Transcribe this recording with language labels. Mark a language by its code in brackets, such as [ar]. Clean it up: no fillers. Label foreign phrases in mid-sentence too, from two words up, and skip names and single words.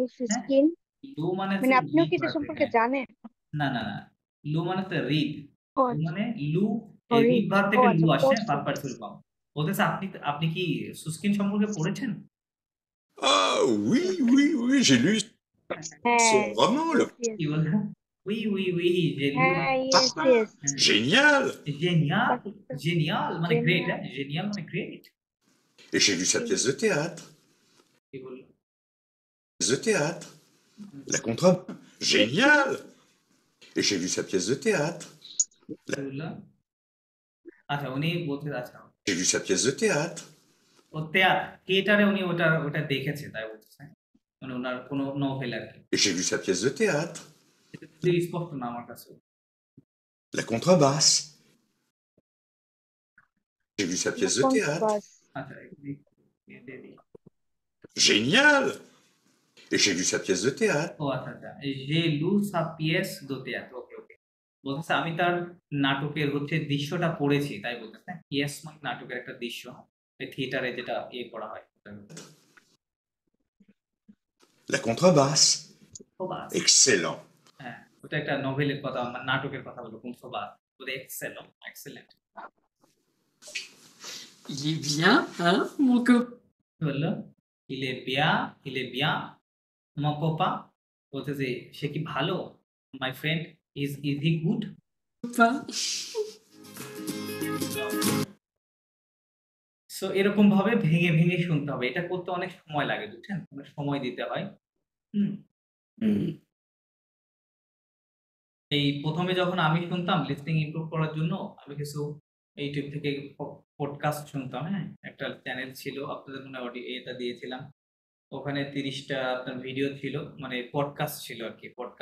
[bn] হ্যাঁ, স্কিন লু মানে মানে হচ্ছে আপনিও [en] read [bn] কি এটা [en] verb [bn] সম্পর্কে থেকে, জানেন? না না না, লু মানে হচ্ছে রিড, ও মানে লু ও, রিড [en] read, [bn] ভার্ব ও থেকে আচ্ছা লু আসে, পড়ছেন। [en] verb participle form. [bn] বলতেছে আপনি কি সুস্কিন সম্পর্কে পড়েছেন? [fr] Ah oui, oui, oui, j'ai lu [bn] হ্যাঁ [fr] son roman, Le [bn] কি বললো? [fr] oui j'ai lu [bn] হ্যাঁ ইয়েস [fr] Parfum. [bn] ইয়েস [fr] Génial. [bn] génial মানে গ্রেট, হ্যাঁ, génial মানে গ্রেট। [fr] Et j'ai vu sa pièce de théâtre. [bn] কি বললো? [fr] Pièce de théâtre. La contre... Génial. Et j'ai vu sa pièce de théâtre. [bn] কি বললো? আচ্ছা, উনি বলতে, আচ্ছা, [fr] J'ai vu sa pièce de théâtre. [bn] ও থিয়েটারে উনি ওটা দেখেছে, তাই বলতেছে, মানে ওনার কোনো নোভেল আর কি। [fr] Et j'ai vu sa pièce de théâtre. [bn] খুবই স্পষ্ট না আমার কাছে। [fr] La contrebasse. J'ai vu sa pièce de théâtre. [bn] আচ্ছা, দিয়ে দিই। [fr] Génial. Et j'ai vu sa pièce de théâtre. [bn] ও আচ্ছা আচ্ছা, [fr] j'ai lu sa pièce de théâtre, [bn] ওকে ওকে, বলতেছে আমি তার নাটকের হচ্ছে দৃশ্যটা পড়েছি, তাই বলতেছে। ইয়েস মানে নাটকের একটা দৃশ্য, থিয়েটারে যেটা করা হয়। [fr] La contrebasse. [bn] ও বাস, [fr] Excellent. [bn] হ্যাঁ, ওটা একটা নোভেলের কথা, নাটকের কথা বলবো, কোন বাস, বলে এক্সেলেন্ট। [fr] Il est bien, hein, mon copain? বললো il est bien mon copain, [bn] বলতেছে সে কি ভালো, [en] my friend is he good? [bn] সো এরকম ভাবে ভেঙে ভেঙে শুনতে হবে, এটা করতে অনেক সময় লাগে, বুঝছেন, অনেক সময় দিতে হয়। এই প্রথমে যখন আমি শুনতাম [en] listening improve [bn] করার জন্য, আমি কিছু ইউটিউব থেকে পডকাস্ট শুনতাম, হ্যাঁ, একটা চ্যানেল ছিল, আপনাদের মনে অডিও এটা দিয়েছিলাম, ওখানে 30টা আপনার ভিডিও ছিল, মানে পডকাস্ট ছিল আর কি।